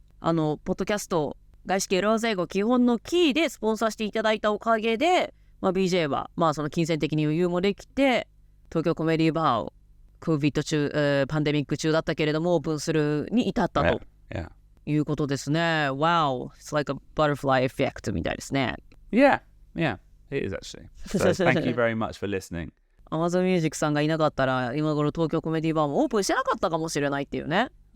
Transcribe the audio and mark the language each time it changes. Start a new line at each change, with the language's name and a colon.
Japanese: ポッドキャスト外資系裏技英語基本のキーでスポンサーしていただいたおかげで、BJ はその金銭的に余裕もできて、東京コメディバーをCOVID 中、パンデミック中だったけれどもオープンするに至ったということですね。
English: Wow, it's like a butterfly effect
Japanese: みたいですね。
English: Yeah, it is actually. So thank you very much for listening.
Japanese: Amazon Music さんがいなかったら今頃東京コメディバーもオープンしてなかったかもしれないっていうね。